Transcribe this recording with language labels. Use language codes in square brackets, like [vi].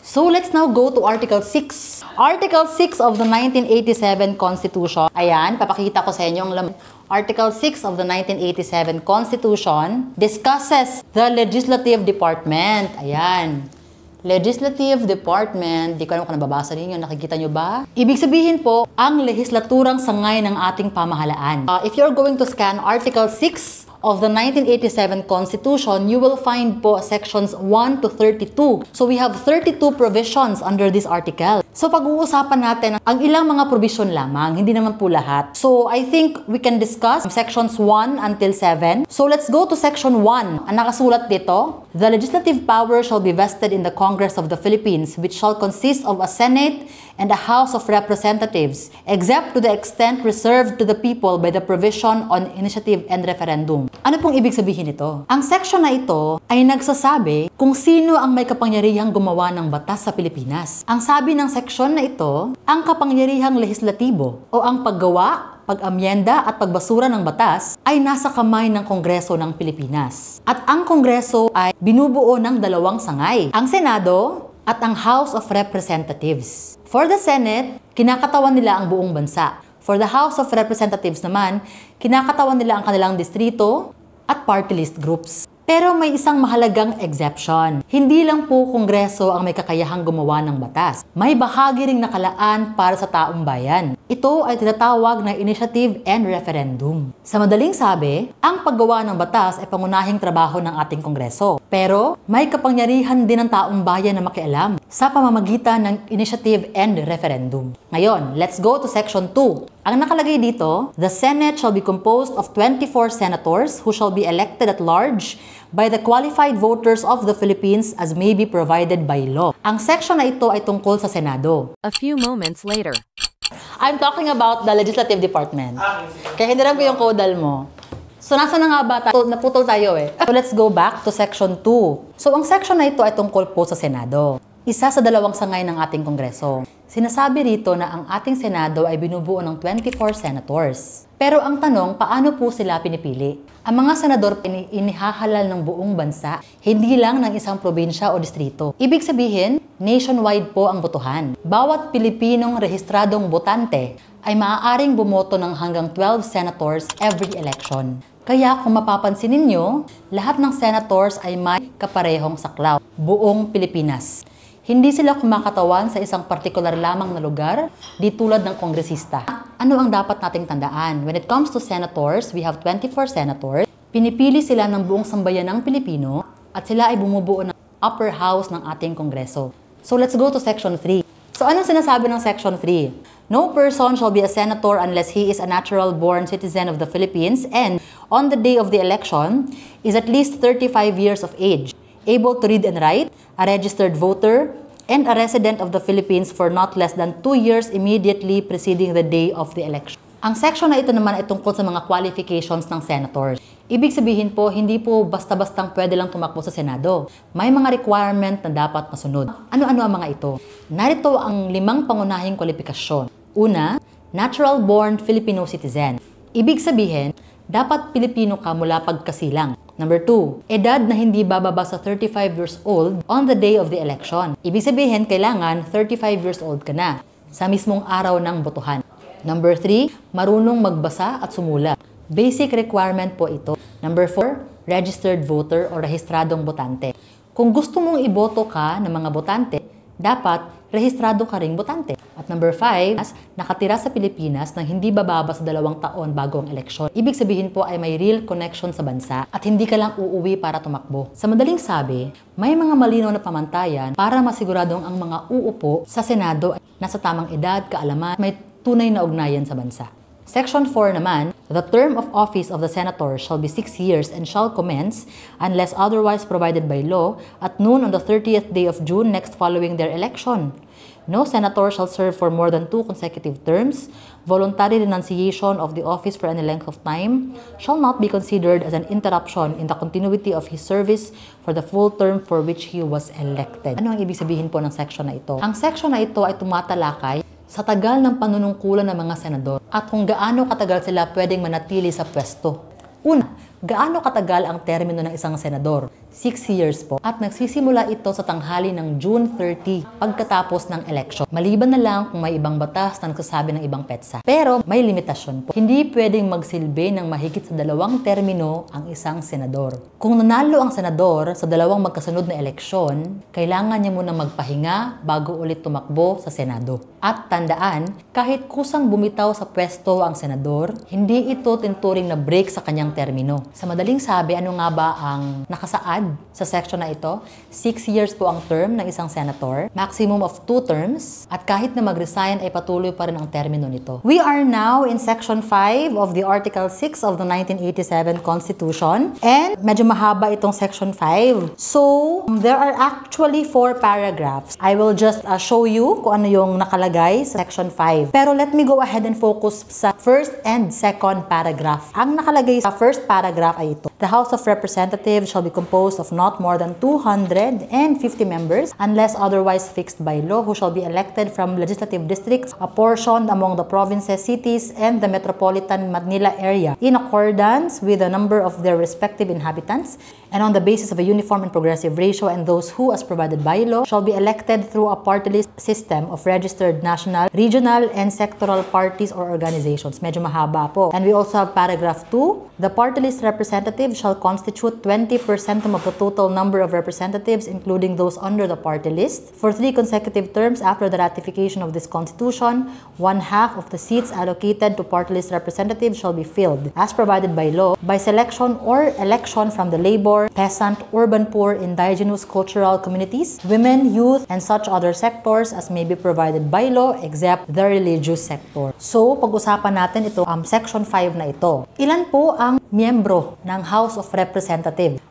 [en] So let's now go to Article 6. Article 6 of the 1987 Constitution. [tl] Ayan, papakita ko sa inyo ang laman. [en] Article 6 of the 1987 Constitution discusses the Legislative Department. [tl] Ayan. Legislative Department, di ko alam kung nababasa ninyo, nakikita nyo ba? Ibig sabihin po, ang lehislaturang sangay ng ating pamahalaan. [en] If you're going to scan Article 6 of the 1987 Constitution, you will find po sections 1 to 32. So we have 32 provisions under this article. [tl] So pag-uusapan natin ang ilang mga provision lamang, hindi naman po lahat. [en] So I think we can discuss sections 1 until 7. So let's go to section 1. [tl] Ang nakasulat dito, [en] the legislative power shall be vested in the Congress of the Philippines, which shall consist of a Senate and a House of Representatives, except to the extent reserved to the people by the provision on initiative and referendum. [tl] Ano pong ibig sabihin nito? Ang section na ito ay nagsasabi kung sino ang may kapangyarihang gumawa ng batas sa Pilipinas. Ang sabi ng section na ito, ang kapangyarihang lehislatibo o ang paggawa, pag-amyenda at pagbasura ng batas ay nasa kamay ng Kongreso ng Pilipinas. At ang Kongreso ay binubuo ng dalawang sangay, ang Senado at ang House of Representatives. For the Senate, kinakatawan nila ang buong bansa. For the House of Representatives naman, kinakatawan nila ang kanilang distrito at party list groups. Pero may isang mahalagang exception. Hindi lang po Kongreso ang may kakayahang gumawa ng batas. May bahagi ring nakalaan para sa taong bayan. Ito ay tinatawag na initiative and referendum. Sa madaling sabi, ang paggawa ng batas ay pangunahing trabaho ng ating Kongreso. Pero may kapangyarihan din ng taong bayan na makialam sa pamamagitan ng initiative and referendum. [en] Ngayon, let's go to section 2. [tl] Ang nakalagay dito, [en] the Senate shall be composed of 24 senators who shall be elected at large by the qualified voters of the Philippines as may be provided by law. [tl] Ang section na ito ay tungkol sa Senado. [en] A few moments later. I'm talking about the Legislative Department. [tl] Kaya hiniram ko yung caudal mo. So, nasa na nga ba tayo? Naputol tayo eh. [en] So, let's go back to section 2. [tl] So, ang section na ito ay tungkol po sa Senado. Isa sa dalawang sangay ng ating Kongreso. Sinasabi rito na ang ating Senado ay binubuo ng 24 senators. Pero ang tanong, paano po sila pinipili? Ang mga senador inihahalal ng buong bansa, hindi lang ng isang probinsya o distrito. Ibig sabihin, nationwide po ang botohan. Bawat Pilipinong rehistradong botante ay maaaring bumoto ng hanggang 12 senators every election. Kaya kung mapapansin ninyo, lahat ng senators ay may kaparehong saklaw, buong Pilipinas. Hindi sila kumakatawan sa isang partikular lamang na lugar, di tulad ng kongresista. Ano ang dapat nating tandaan? [en] When it comes to senators, we have 24 senators. [tl] Pinipili sila ng buong sambayan ng Pilipino at sila ay bumubuo ng upper house ng ating Kongreso. [en] So let's go to section 3. [tl] So anong sinasabi ng section 3? [en] No person shall be a senator unless he is a natural-born citizen of the Philippines and, on the day of the election, is at least 35 years of age, able to read and write, a registered voter, and a resident of the Philippines for not less than 2 years immediately preceding the day of the election. [tl] Ang section na ito naman ay tungkol sa mga qualifications ng senators. Ibig sabihin po, hindi po basta-bastang pwede lang tumakbo sa Senado. May mga requirement na dapat masunod. Ano-ano ang mga ito? Narito ang 5 pangunahing kwalifikasyon. Una, natural-born Filipino citizen. Ibig sabihin, dapat Pilipino ka mula pagkasilang. [en] Number 2, [tl] edad na hindi bababa sa [en] 35 years old on the day of the election. [tl] Ibig sabihin, kailangan 35 years old ka na sa mismong araw ng botohan. Number 3, marunong magbasa at sumulat. Basic requirement po ito. Number 4, registered voter o rehistradong botante. Kung gusto mong iboto ka ng mga botante, dapat rehistrado ka ring botante. At number 5, nakatira sa Pilipinas nang hindi bababa sa 2 taon bago ang eleksyon. Ibig sabihin po ay may real connection sa bansa at hindi ka lang uuwi para tumakbo. Sa madaling sabi, may mga malinaw na pamantayan para masiguradong ang mga uupo sa Senado ay nasa tamang edad, kaalaman, may tunay na ugnayan sa bansa. [en] Section 4 naman, the term of office of the senator shall be 6 years and shall commence, unless otherwise provided by law, at noon on the 30th day of June next following their election. No senator shall serve for more than 2 consecutive terms. Voluntary renunciation of the office for any length of time shall not be considered as an interruption in the continuity of his service for the full term for which he was elected. [tl] Ano ang ibig sabihin po ng section na ito? Ang section na ito ay tumatalakay sa tagal ng panunungkulan ng mga senador at kung gaano katagal sila pwedeng manatili sa pwesto. Una, gaano katagal ang termino ng isang senador? 6 years po. At nagsisimula ito sa tanghali ng June 30 pagkatapos ng election. Maliban na lang kung may ibang batas na nagsasabi ng ibang petsa. Pero may limitasyon po. Hindi pwedeng magsilbi ng mahigit sa 2 termino ang isang senador. Kung nanalo ang senador sa 2 magkasunod na eleksyon, kailangan niya munang magpahinga bago ulit tumakbo sa Senado. At tandaan, kahit kusang bumitaw sa pwesto ang senador, hindi ito tinturing na break sa kanyang termino. Sa madaling sabi, ano nga ba ang nakasaad sa section na ito? 6 years po ang term ng isang senator, maximum of 2 terms, at kahit na mag-resign ay patuloy pa rin ang termino nito. [en] We are now in section 5 of the Article 6 of the 1987 Constitution, and [tl] medyo mahaba itong section 5. [en] So, there are actually 4 paragraphs. I will just show you [tl] kung ano yung nakalagay sa section 5. [en] Pero let me go ahead and focus sa first and second paragraph. [tl] Ang nakalagay sa first paragraph ay ito. [en] The House of Representatives shall be composed of not more than 250 members unless otherwise fixed by law, who shall be elected from legislative districts apportioned among the provinces, cities, and the metropolitan Manila area in accordance with the number of their respective inhabitants and on the basis of a uniform and progressive ratio, and those who, as provided by law, shall be elected through a party list system of registered national, regional, and sectoral parties or organizations. [tl] Medyo mahaba po. [en] And we also have paragraph 2. The party list representative shall constitute 20% of the total number of representatives, including those under the party list. For 3 consecutive terms after the ratification of this constitution, 1/2 of the seats allocated to party list representatives shall be filled, as provided by law, by selection or election from the labor, peasant, urban poor, indigenous, cultural communities, women, youth, and such other sectors as may be provided by law except the religious sector. [tl] So, pag-usapan natin ito, section 5 na ito. Ilan po ang miyembro ng House of Representatives?